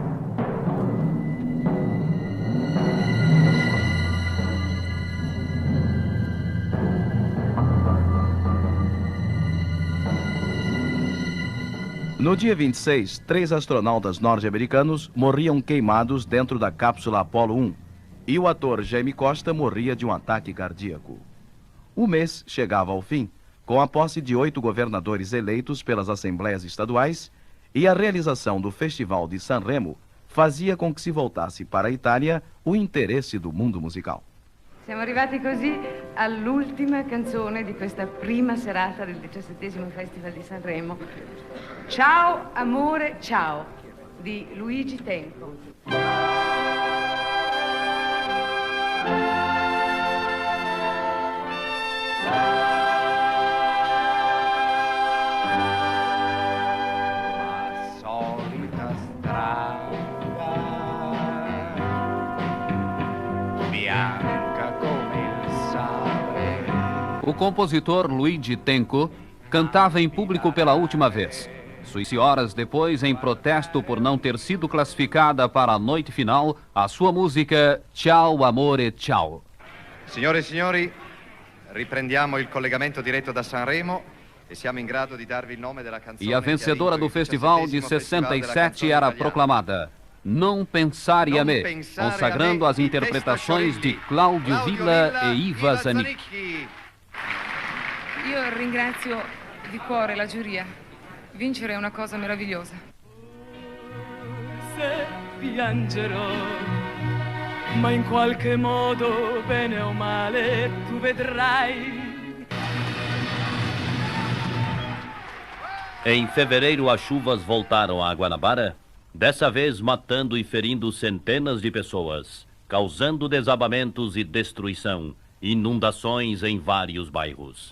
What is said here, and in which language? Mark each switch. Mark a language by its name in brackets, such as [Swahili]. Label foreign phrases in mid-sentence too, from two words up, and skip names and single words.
[Portuguese] No dia 26, 3 astronautas norte-americanos morriam queimados dentro da cápsula Apollo 1 e o ator Jaime Costa morria de um ataque cardíaco. O mês chegava ao fim, com a posse de 8 governadores eleitos pelas assembleias estaduais e a realização do Festival di Sanremo fazia com que se voltasse para a Itália o interesse do mundo musical. [Italian] Siamo arrivati così all'ultima canzone di questa prima serata del 17° Festival di Sanremo. Ciao amore ciao di Luigi Tenco. La solita strada bianca come il sale. [Portuguese] O compositor Luigi Tenco cantava em público pela última vez. Suíça horas depois, em protesto por não ter sido classificada para a noite final, a sua música Ciao Amore Ciao. [Italian] Signore e signori, riprendiamo il collegamento diretto da Sanremo e siamo in grado di darvi il nome della canzone. [Portuguese] E a vencedora do festival de 67 era proclamada Não Pensare a Me, consagrando as interpretações de Cláudio Villa e Iva Zanicchi. [Italian] Io ringrazio di cuore la giuria. Vincere è una cosa meravigliosa. Se piangerò, ma in qualche modo, bene o male, tu vedrai. [Portuguese] Em fevereiro, as chuvas voltaram a Guanabara, dessa vez matando e ferindo centenas de pessoas, causando desabamentos e destruição, inundações em vários bairros.